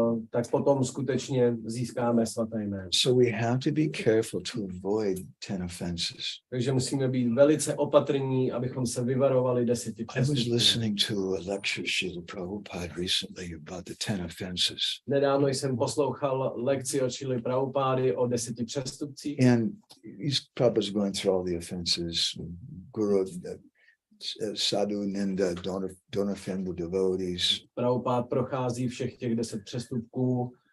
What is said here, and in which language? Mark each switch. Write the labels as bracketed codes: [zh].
[cs] Tak potom skutečně získáme svaté jméno. [en] So we have to be careful to avoid 10 offenses. [cs] Takže musíme být velice opatrní, abychom se vyvarovali 10 [en] I was [cs] přestupků. [en] listening to a lecture Srila Prabhupada recently about the 10 offenses. [cs] Nedávno jsem poslouchal lekci od Šrily Prabhupády o 10 přestupcích. [en] And Prabhupada's going through all the offenses. Guru, sadhu, ninda, don't offend the devotees. [cs] Prabhupád prochází všech těch 10 přestupků.